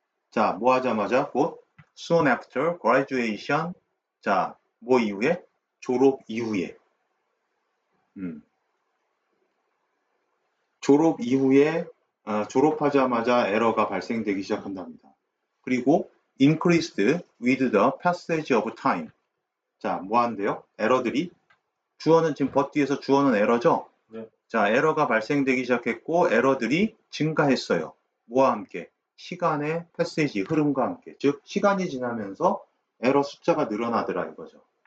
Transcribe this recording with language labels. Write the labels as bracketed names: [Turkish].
[Korean] 자, 뭐 하자마자 곧 [English] soon after graduation. [Korean] 자, 뭐 이후에? 졸업 이후에. 졸업 이후에 졸업하자마자 에러가 발생되기 시작한답니다. 그리고 [English] increased with the passage of time. [Korean] 자, 뭐 한대요? 에러들이 주어는 지금 but 뒤에서 주어는 에러죠? 네. 자, 에러가 발생되기 시작했고 에러들이 증가했어요. 뭐와 함께? 시간의 패시지, 흐름과 함께. 즉, 시간이 지나면서 에러 숫자가 늘어나더라 이거죠.